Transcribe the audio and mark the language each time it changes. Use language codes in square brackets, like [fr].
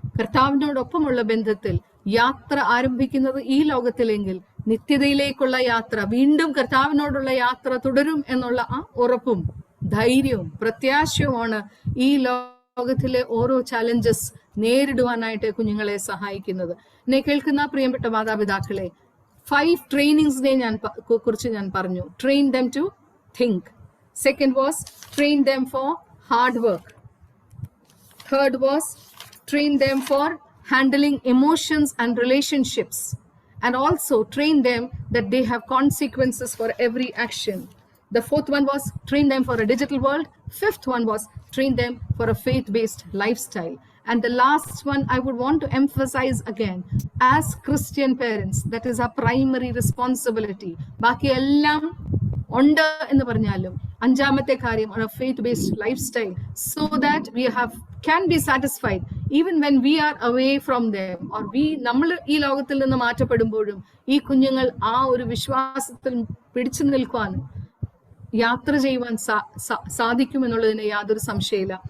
[ml] കർത്താവിനോടൊപ്പമുള്ള ബന്ധത്തിൽ യാത്ര ആരംഭിക്കുന്നത് ഈ ലോകത്തിലെങ്കിൽ നിത്യതയിലേക്കുള്ള യാത്ര, വീണ്ടും കർത്താവിനോടുള്ള യാത്ര തുടരും എന്നുള്ള ആ ഉറപ്പും ധൈര്യവും പ്രത്യാശയുമാണ് ഈ ലോകത്തിലെ ഓരോ ചാലഞ്ചസ് നേരിടുവാനായിട്ട് കുഞ്ഞുങ്ങളെ സഹായിക്കുന്നത്. എന്നെ കേൾക്കുന്ന പ്രിയപ്പെട്ട മാതാപിതാക്കളെ, 5 ട്രെയിനിങ്സിനെ കുറിച്ച് ഞാൻ പറഞ്ഞു. [en] Train them to think. Second was train them for hard work. Third was train them for handling emotions and relationships, and also train them that they have consequences for every action. The fourth one was train them for a digital world. Fifth one was train them for a faith-based lifestyle. And the last one I would want to emphasize again, as Christian parents, that is our primary responsibility. [ml] ബാക്കി എല്ലാം ഉണ്ട് എന്ന് പറഞ്ഞാലും അഞ്ചാമത്തെ കാര്യം [en] a faith-based lifestyle, so that we can be satisfied even when we are away from them, or [ml] നമ്മൾ ഈ ലോകത്തിൽ നിന്ന് മാറ്റപ്പെടുമ്പോഴും ഈ കുഞ്ഞുങ്ങൾ ആ ഒരു വിശ്വാസത്തിൽ പിടിച്ചു നിൽക്കുവാനും യാത്ര ചെയ്യുവാൻ സാധിക്കുമെന്നുള്ളതിന് യാതൊരു സംശയമില്ല.